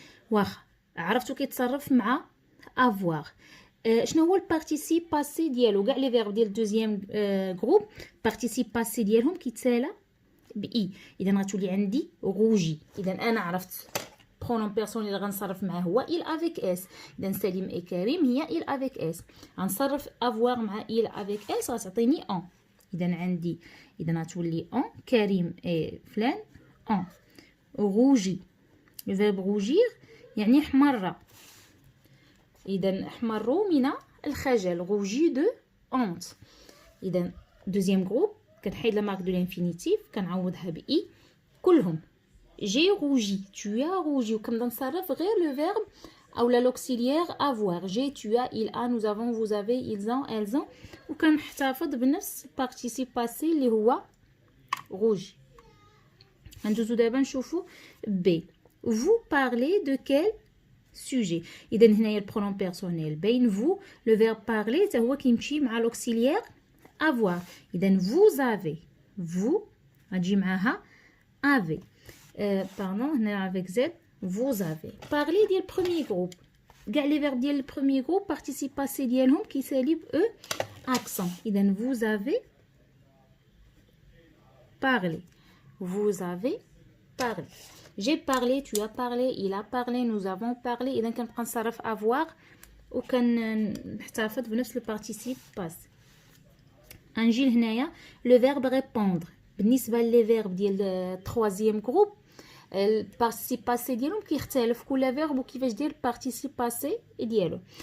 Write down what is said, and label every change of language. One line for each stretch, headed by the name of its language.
Arabic: واخا عرفتو كيتصرف مع avoir. شنو هو البارتيسيب باسي ديالو؟ كاع لي فيرب ديال دوزيام جروب بارتيسيب باسي ديالهم كيتسالى باي. اذا غتولي عندي روجي. اذا انا عرفت برونوم بيرسونيل اللي غنصرف معاه هو
French: il avec s.
Arabic: اذا سليم اي كريم هي il avec s. غنصرف avoir مع il avec s غتعطيني en. اذا عندي اذا غتولي en كريم اي فلان en. روجي لو فيرب روجير يعني حمر. اذا احمروا من الخجل
French: روجي دو honte.
Arabic: اذا دوزيام جروب كنحيد لا مارك دو لانفينيتيف كنعوضها ب اي كلهم
French: j'ai rougi tu as rougi
Arabic: وكنبدا نصرف غير لو فيرب او لا لوكسيليير
French: avoir j'ai tu as il a nous avons vous avez ils ont elles ont
Arabic: وكنحتفظ بنفس
French: participe passé
Arabic: اللي هو
French: rougi.
Arabic: ندوزو دابا نشوفو B.
French: Vous parlez de quel sujet.
Arabic: إذا هنايا البرونون بيرسونيل بين vous
French: le verbe parler
Arabic: حتى هو كيمشي مع
French: l'auxiliaire avoir. إذا vous avez vous
Arabic: غتجي معاها
French: avez. Pardon
Arabic: هنا
French: avec Z vous avez. Parler
Arabic: ديال
French: premier groupe.
Arabic: كاع لي فيرب ديال البروميير جروب بارتيسيب باسي ديالهم كيسالي ب او اكسون.
French: إذا vous avez parlé. Vous avez parlé. J'ai parlé, tu as parlé, il a parlé, nous avons parlé.
Arabic: إذا كنبقى نصرف avoir وكنحتفظ بنفس لو بارتيسيب باسي. غنجي لهنايا لو فيرب ريبوندر. بالنسبه لي فيرب ديال التروازيام جروب البارتيسيب باسي ديالهم كيختلف كل فيرب وكيفاش داير البارتيسيب باسي ديالو.